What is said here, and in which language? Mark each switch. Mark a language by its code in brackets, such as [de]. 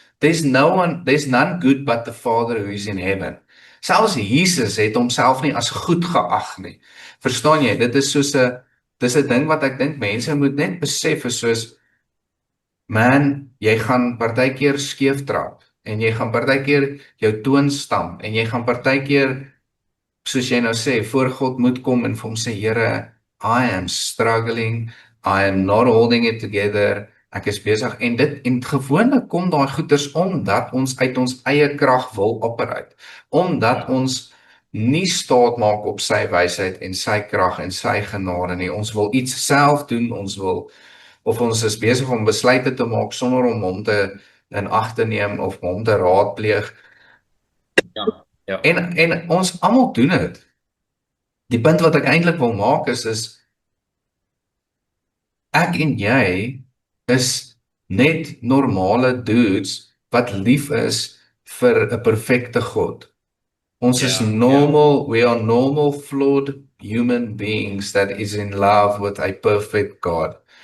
[en] There's none good but the Father who is in heaven. [af] Selfs Jesus het homself nie as goed geag nie. Verstaan jy? Dit is soos dis 'n ding wat ek dink mense moet net besef is soos man, jy gaan partykeer skeef trap en jy gaan partykeer jou toon stamp en jy gaan partykeer soos jy nou sê voor God moet kom en vir hom sê Here, [en] I am struggling, I am not holding it together. [af] Ek is besig en gewoonlik kom daai goeters omdat ons uit ons eie krag wil operate. Omdat ons nie staat maak op sy wysheid en sy krag en sy genade nie. Ons wil iets self doen, ons is besig om besluite te maak sonder om hom te in ag te neem of hom te raadpleeg. En ons almal doen dit. Die punt wat ek eintlik wil maak is ek en jy is net normale dudes wat lief is vir 'n perfekte God. Ons is [en] normal, we are normal, flawed human beings that is in love with a perfect God.